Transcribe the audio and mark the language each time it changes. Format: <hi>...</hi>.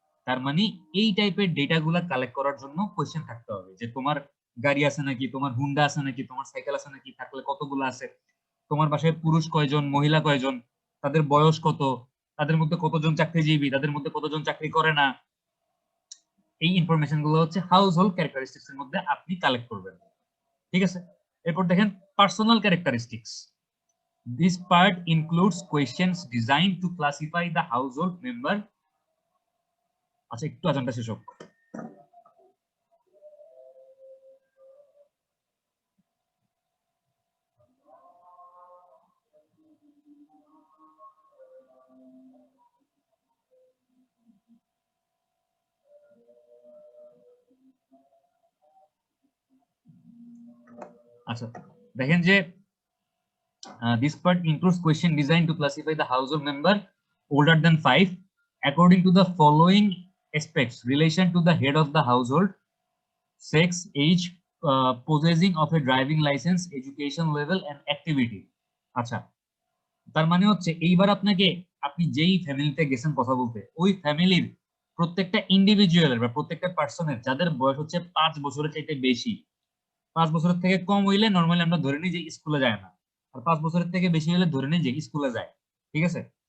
<bn>তার মানে এই টাইপের ডেটা গুলা কালেক্ট করার জন্য কোয়েশ্চেন থাকতে হবে যে তোমার গাড়ি আছে নাকি, তোমার হুন্ডা আছে নাকি, তোমার সাইকেল আছে নাকি, থাকলে কতগুলো আছে, তোমার বাসায় পুরুষ কয়জন, মহিলা কয়জন, তাদের বয়স কত, তাদের মধ্যে কতজন চাকরিজীবী, তাদের মধ্যে কতজন চাকরি করে না, এই ইনফরমেশন গুলো হচ্ছে হাউস হোল্ড ক্যারেক্টারিস্টিক্স এর মধ্যে আপনি কালেক্ট করবেন, ঠিক আছে? এরপর দেখেন personal characteristics.</bn> <en>This part includes questions designed to classify the household member.</en> <bn>আচ্ছা একটু আজানটা শেষ হোক। আচ্ছা দেখেন যে</bn> <en>this part includes question designed to classify the household member older than 5 according to the following aspects: relation to the head of the household, sex, age, possessing of a driving license, education level and activity.</en> <bn>আচ্ছা তার মানে হচ্ছে এইবার আপনাকে আপনি যেই ফ্যামিলিতে গেছেন কথা বলতে ওই ফ্যামিলির প্রত্যেকটা ইন্ডিভিজুয়ালের বা প্রত্যেকটা পার্সনের যাদের বয়স হচ্ছে 5 বছরের চাইতে বেশি, 5 বছরের থেকে কম হইলে নর্মালি আমরা ধরে নিই যে স্কুলে যায় না, আর 5 বছরের থেকে বেশি হলে ধরে নিই যে স্কুলে যায়, ঠিক আছে?</bn>